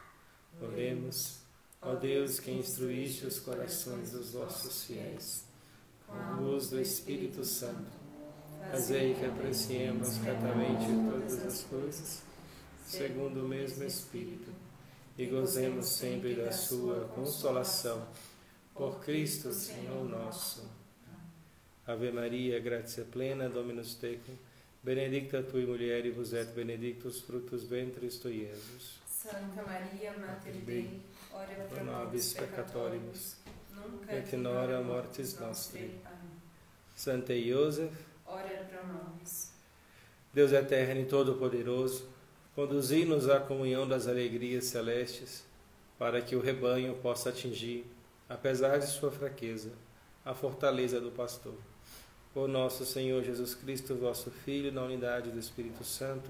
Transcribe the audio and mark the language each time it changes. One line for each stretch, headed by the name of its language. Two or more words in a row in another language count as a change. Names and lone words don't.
Portuguese: Oremos, ó Deus, que instruíste os corações dos vossos fiéis, com a luz do Espírito Santo, fazei que apreciemos retamente todas as coisas, segundo o mesmo Espírito, e gozemos sempre da sua consolação. Por Cristo, Senhor nosso.
Latin: Ave Maria, gratia plena, Dominus tecum, benedicta tui mulieribus et benedictus fructus ventris tui, Iesus. Santa Maria, Mater Dei, ora pro nobis peccatoribus, nunc Et in hora mortis nostri.
Portuguese: Amém.
Latin: Santa Iosef, Ora pro nobis.
Portuguese: Deus eterno e todo-poderoso, conduzi-nos à comunhão das alegrias celestes, para que o rebanho possa atingir, apesar de sua fraqueza, a fortaleza do pastor. Por nosso Senhor Jesus Cristo, vosso Filho, na unidade do Espírito Santo.